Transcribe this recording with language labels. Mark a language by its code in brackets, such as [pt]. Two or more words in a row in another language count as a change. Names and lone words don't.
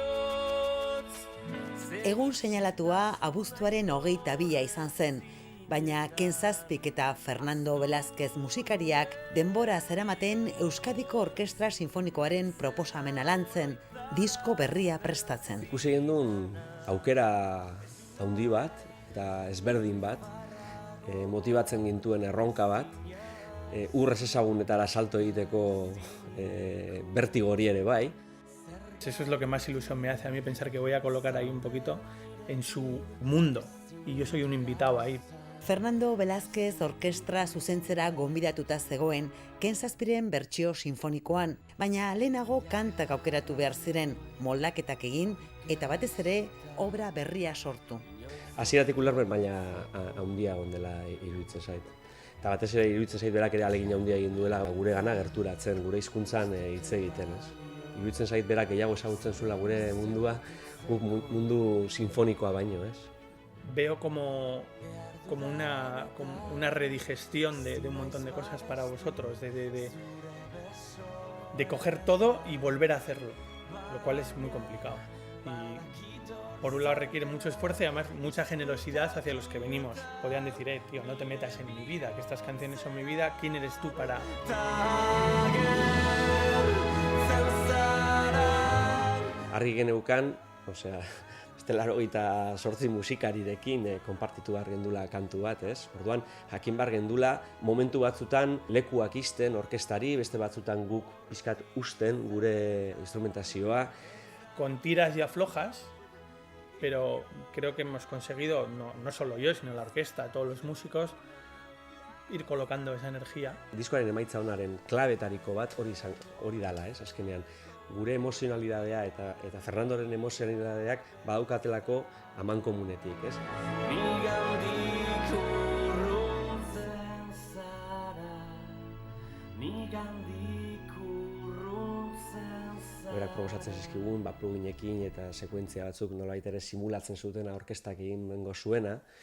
[eu] Egun seinalatua abuztuaren 22 izan zen, baina Ken Zazpik eta Fernando Velázquez musikariak denbora zeramaten Euskadiko Orkestra Sinfonikoaren proposamena lantzen, disko berria prestatzen. Ikusi gendun aukera handi bat eta ezberdin bat, motibatzen gintuen erronka bat, ur ezezagunetara salto egiteko bertigo hori ere bai. [es] Eso es lo que más ilusión me hace a mí, pensar que voy a colocar ahí un poquito en su mundo y yo soy un invitado ahí. [eu] Fernando Velázquez orkestra zuzentzera gonbidatuta zegoen Ken Zazpiren bertsio sinfonikoan, baina lehenago kantak aukeratu behar ziren, moldaketak egin eta batez ere obra berria sortu. Hasieratik ulermen baina handia dela iruditzen zait. Eta batez ere iruditzen zait berak ere ahalegin handia egin duela gure gana gerturatzen, gure hizkuntzan hitz egiten, ez? Iruditzen zait berak gehiago ezagutzen zuela gure mundua, mundu sinfonikoa baino, ez? [es] Veo como una redigestión de un montón de cosas para vosotros, de coger todo y volver a hacerlo, lo cual es muy complicado. Y por un lado requiere mucho esfuerzo y además mucha generosidad hacia los que venimos. Podrían decir, tío, no te metas en mi vida, que estas canciones son mi vida, ¿quién eres tú para...? [eu] Argi geneukan, beste 88 musikarirekin konpartitu behar gendula kantu bat, ez? Orduan, jakin behar gendula momentu batzutan lekuak isten orkestari, beste batzutan guk pixkat usten gure instrumentazioa. [es] Con tiras y aflojas, pero creo que hemos conseguido, no solo yo, sino la orquesta, todos los músicos, ir colocando esa energía. [eu] Diskoaren emaitza honaren klabetariko bat hori dala, ez? Azkenean, gure emozionalidadea eta Fernandoren emozionalidadeak badaukatelako amankomunetik, ez? Berak proposatzen zizkigun, pluginekin eta sekuentzia batzuk nolabait ere simulatzen zutena orkestak egin dengo zuena.